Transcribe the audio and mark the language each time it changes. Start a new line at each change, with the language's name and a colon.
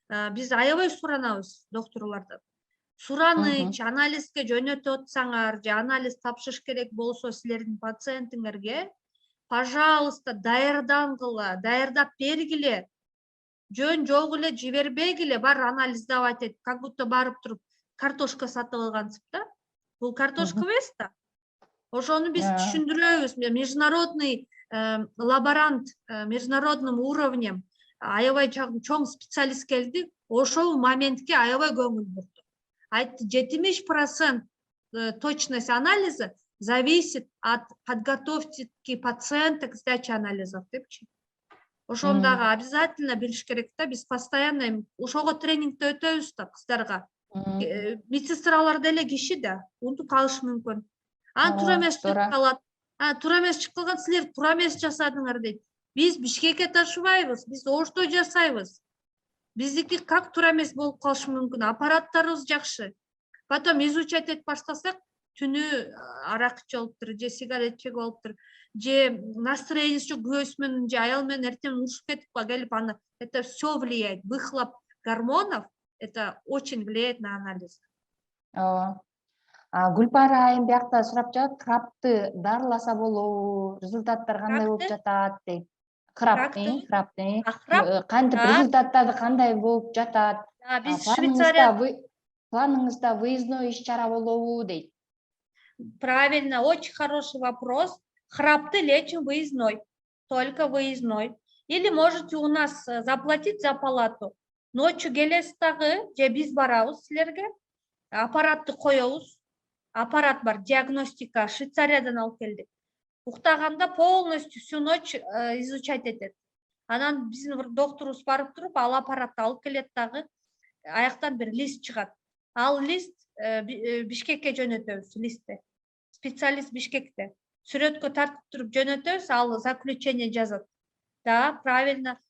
Kyrgyz: Биз аябай суранабыз докторлордон. Сураныч, анализге жөнөтүп атсаңар, же анализ тапшырыш керек болсо силердин пациентиңерге, пожалуйста, даярдангыла, даярдап бергиле. Жөн жок эле жибербегиле, бар анализ сдавать эт,
Russian: как будто
Kyrgyz: барып туруп картошка сатып алгансып да. Бул картошка эмес да. Ошону биз түшүндүрөбүз. Международный лаборант, международным уровнем аябай чоң специалист келди. Ошол моментке аябай көңүл бурду. Айтты,
Russian: 70% точность анализа зависит от подготовки пациента к сдаче анализов депчи.
Kyrgyz: Ошону дагы обязательно билиш керек да. Биз постоянно ошого тренингде өтөбүз да кыздарга. Медсестралар деле киши да, унутуп калышы мүмкүн. Туура эмес чыгып калат. Туура эмес чыгып калган, силер туура эмес жасадыңар дейт. Биз Бишкекке ташыбайбыз, биз Ошто жасайбыз. Биздики как туура эмес болуп калышы мүмкүн. Аппараттарыбыз жакшы. Потом изучать этип баштасак, түнү арак ичип алыптыр, же сигарет чегип алыптыр, же настроениясы жок күйөөсү же аял менен эртең урушуп кетип келип, аны
Russian: это все влияет. Выхлоп гормонов это очень влияет на анализ.
Kyrgyz: Гүлпар айым биякта сурап жатат, крапты дарыласа болобу, результаттар кандай болуп жатат дейт. Крапты кантип результаттары кандай болуп жатат? Биз Швейцария планыңызда выездной иш-чара болобу дейт.
Russian: Правильно, очень хороший вопрос. Храпты лечим выездной, только выездной. Или можете у нас заплатить за палату. Ночью
Kyrgyz: келесиз дагы, же биз барабыз силерге, аппаратты коебуз. Аппарат бар, диагностика, Швейцариядан алып келдик. Уктаганда полностью всю ночь изучать этет. Анан биздин бир докторубуз барып туруп, ал аппаратты алып келет дагы, аяктан бир лист чыгат. Ал лист Бишкекке жөнөтөбүз, листти. Специалист Бишкекте. Сүрөткө тартып туруп жөнөтөбүз, ал заключение жазат.
Russian: Да, правильно.